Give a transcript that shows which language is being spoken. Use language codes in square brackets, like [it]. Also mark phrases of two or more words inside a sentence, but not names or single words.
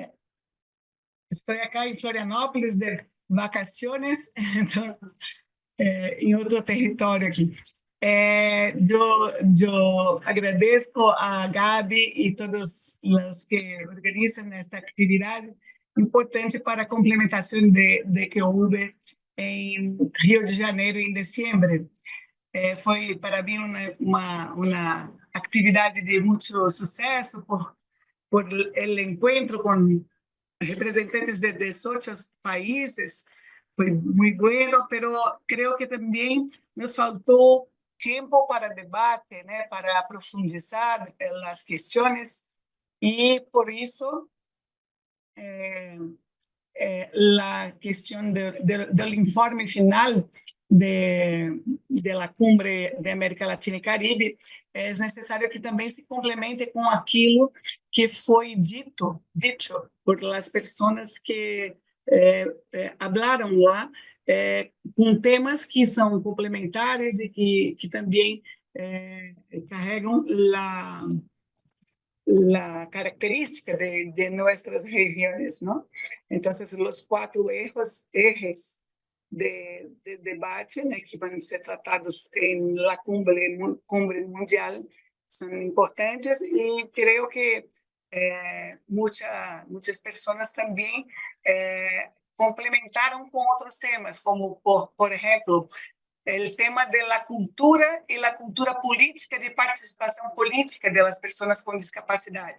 [es] Estoy acá en Florianópolis de vacaciones, entonces, en otro territorio aquí. Yo agradezco a Gaby y todos los que organizan esta actividad importante [pt] para a complementação de que houve em Rio de Janeiro em dezembro. Foi para mim uma atividade de muito sucesso [es] por el encuentro [pt] com representantes de 18 países. Foi muito [es] bueno, pero creo que [pt] também nos faltou [es] tiempo para debate, ¿no? Para profundizar las cuestiones, y por eso la cuestión del informe final de la Cumbre de América Latina y Caribe, [pt] é necessário que também se complemente com aquilo que foi [es] dicho por las [pt] pessoas que hablaram lá, com temas que são complementares e que também carregam [es] la característica de nuestras regiones, ¿no? Entonces, los 4 ejes de debate, ¿no? Que van a ser tratados en la cumbre mundial son importantes, y creo que muchas personas también complementaron con otros temas, como por ejemplo, el tema de la cultura y la cultura política, de participación política de las personas con discapacidad.